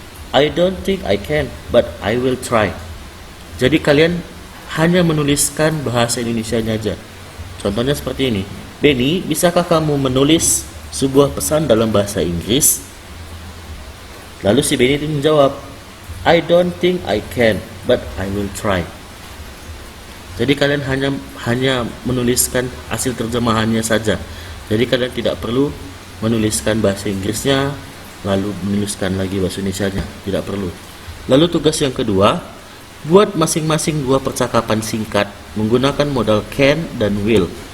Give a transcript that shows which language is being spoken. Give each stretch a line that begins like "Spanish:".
English: I don't think I can, but I will try.
Indonesian: Jadi kalian hanya menuliskan bahasa Indonesianya aja. Contohnya seperti ini. Benny, bisakah kamu menulis sebuah pesan dalam bahasa Inggris? Lalu si Benny menjawab,
English: I don't think I can, but I will try.
Indonesian: Jadi kalian hanya menuliskan hasil terjemahannya saja. Jadi kalian tidak perlu menuliskan bahasa Inggrisnya lalu menuliskan lagi bahasa Indonesianya, tidak perlu. Lalu tugas yang kedua, buat masing-masing 2 percakapan singkat menggunakan modal can dan will.